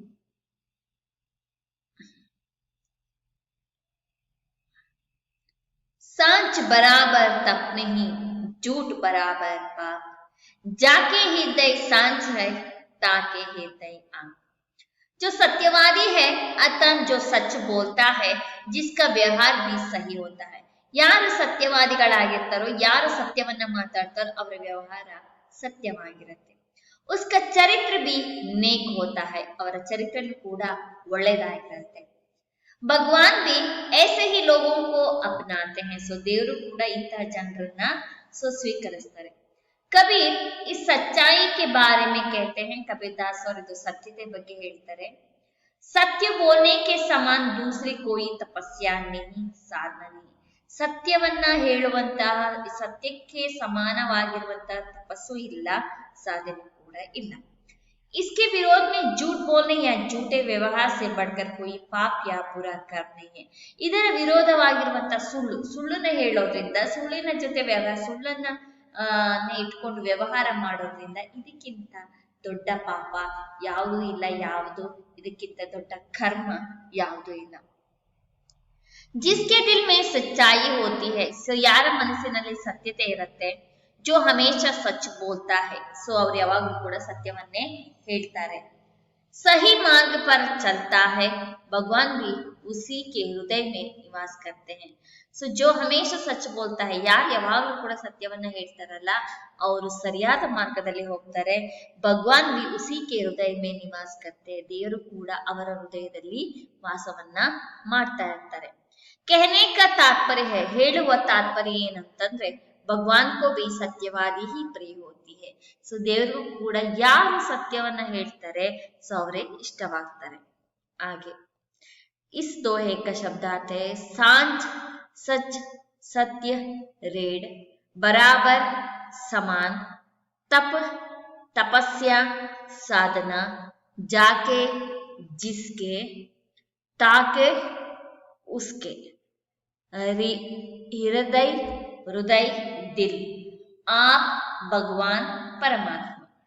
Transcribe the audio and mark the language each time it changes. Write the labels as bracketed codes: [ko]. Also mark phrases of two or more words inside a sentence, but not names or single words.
[hi] सांच बराबर तप नहीं, झूठ बराबर पाप. जाके हृदय सांच है, ताके हृदय आंख. जो सत्यवादी है अर्थात जो सच बोलता है, जिसका व्यवहार भी सही होता है. [kn] ಯಾರು ಸತ್ಯವಾದಿಗಳಾಗಿರ್ತಾರೋ, ಯಾರು ಸತ್ಯವನ್ನ ಮಾತಾಡ್ತಾರೋ ಅವರ ವ್ಯವಹಾರ ಸತ್ಯವಾಗಿರುತ್ತೆ. [hi] उसका चरित्र भी नेक होता है, [kn] ಅವರ ಚರಿತ್ರೆನೂ ಕೂಡ ಒಳ್ಳೆಯದಾಗಿರುತ್ತೆ. [hi] भगवान भी ऐसे ही लोगों को अपनाते हैं. [kn] ಸೊ ದೇವರು ಕೂಡ ಇಂತಹ ಜನರನ್ನ ಸ್ವೀಕರಿಸ್ತಾರೆ. [hi] कबीर इस सच्चाई के बारे में कहते हैं, कबीरदास और [kn] ಇದು ಸತ್ಯತೆ ಬಗ್ಗೆ ಹೇಳ್ತಾರೆ. [hi] सत्य बोलने के समान दूसरी कोई तपस्या नहीं, साधना नहीं. [kn] ಸತ್ಯವನ್ನ ಹೇಳುವಂತಹ, ಸತ್ಯಕ್ಕೆ ಸಮಾನವಾಗಿರುವಂತಹ ತಪಸ್ಸು ಇಲ್ಲ, ಸಾಧನೆ ಕೂಡ ಇಲ್ಲ. [hi] इसके विरोध में झूठ बोलने या झूठे व्यवहार से बढ़कर कोई पाप या बुरा कर्म नहीं है. [kn] ಇದರ ವಿರೋಧವಾಗಿರುವಂತಹ ಸುಳ್ಳನ್ನ ಹೇಳೋದ್ರಿಂದ, ಸುಳ್ಳಿನ ಜೊತೆ ವ್ಯವಹಾರ, ಸುಳ್ಳನ್ನ ಇಟ್ಕೊಂಡು ವ್ಯವಹಾರ ಮಾಡೋದ್ರಿಂದ ಇದಕ್ಕಿಂತ ದೊಡ್ಡ ಪಾಪ ಯಾವುದೂ ಇಲ್ಲ, ಯಾವುದು ಇದಕ್ಕಿಂತ ದೊಡ್ಡ ಕರ್ಮ ಯಾವುದೂ ಇಲ್ಲ. [hi] जिसके दिल में सच्चाई होती है, [kn] ಸೊ ಯಾರ ಮನಸ್ಸಿನಲ್ಲಿ ಸತ್ಯತೆ ಇರುತ್ತೆ, [hi] जो हमेशा सच बोलता है, [kn] ಸೊ ಅವ್ರು ಯಾವಾಗಲೂ ಕೂಡ ಸತ್ಯವನ್ನೇ ಹೇಳ್ತಾರೆ. [hi] सही मार्ग पर चलता है, भगवान भी उसी के हृदय में निवास करते हैं. ಸೊ जो हमेशा सच बोलता है, [kn] ಯಾರು ಯಾವಾಗಲೂ ಕೂಡ ಸತ್ಯವನ್ನ ಹೇಳ್ತಾರಲ್ಲ ಅವರು ಸರಿಯಾದ ಮಾರ್ಗದಲ್ಲಿ ಹೋಗ್ತಾರೆ. [hi] ಭಗವಾನ್ भी उसी के हृदय में निवास करते हैं, [kn] ದೇವರು ಕೂಡ ಅವರ ಹೃದಯದಲ್ಲಿ ವಾಸವನ್ನ ಮಾಡ್ತಾ ಇರ್ತಾರೆ. [hi] कहने का तात्पर्य है, [kn] ಹೇಳುವ ತಾತ್ಪರ್ಯ ಏನಂತಂದ್ರೆ, [hi] ಭಗವಾನ್ को भी सत्यवादी ही प्रिय होती है. [kn] ಸೊ ದೇವರು ಕೂಡ ಯಾರು ಸತ್ಯವನ್ನ ಹೇಳ್ತಾರೆ ಸೊ ಅವರೇ ಇಷ್ಟವಾಗ್ತಾರೆ. [hi] ಹಾಗೆ इस दोहे का शब्दार्थ है सांझ, सच, सत्य, रेड, बराबर, समान, तप, तपस्या, साधना, जाके, जिसके, ताके, उसके, हृदय, हृदय, दिल, आप, भगवान, परमात्मा.